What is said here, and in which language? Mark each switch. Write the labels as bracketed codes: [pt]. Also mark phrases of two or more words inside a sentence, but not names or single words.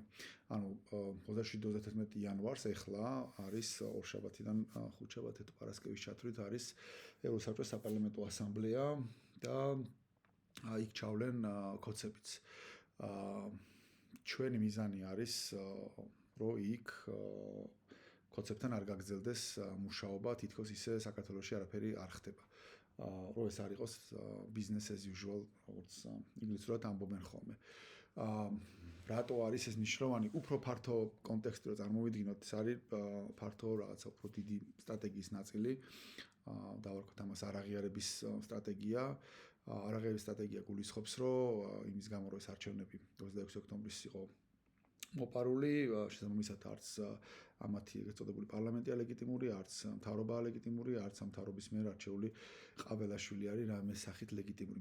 [ka] ანუ 27-31 იანვარს ეხლა არის ორშაბათიდან ხუთშაბათით პარასკევის ჩათვლით არის ევროსაბჭოს საპარლამენტო ასამბლეა და იქ ჩავლენ კოცებიც. ჩვენი მიზანი არის რომ იქ კოცებთან არ გაგრძელდეს მუშაობა, თითქოს ისე საქართველოში არაფერი არ ხდება. რომ ეს არ იყოს [en] business as usual, [ka] როგორც ინგლისურად ამბობენ ხოლმე. რატო არის ეს მნიშვნელოვანი? უფრო ფართო კონტექსტი რომ წარმოვიდგინოთ, ეს არის ფართო რაღაცა უფრო დიდი სტრატეგიის ნაწილი. დავარქვათ ამას არაღიარების სტრატეგია. არაღიარების სტრატეგია გულისხმობს, რომ იმის გამო რომ ეს არჩევნები 26 ოქტომბრის იყო მოპარული, შესაბამისად არც ამათი ეგრეთ წოდებული პარლამენტია ლეგიტიმური, არც მთავრობაა ლეგიტიმური, არც მთავრობის მიერ არჩეული ყაბელაშვილი არის რამე სახით ლეგიტიმური.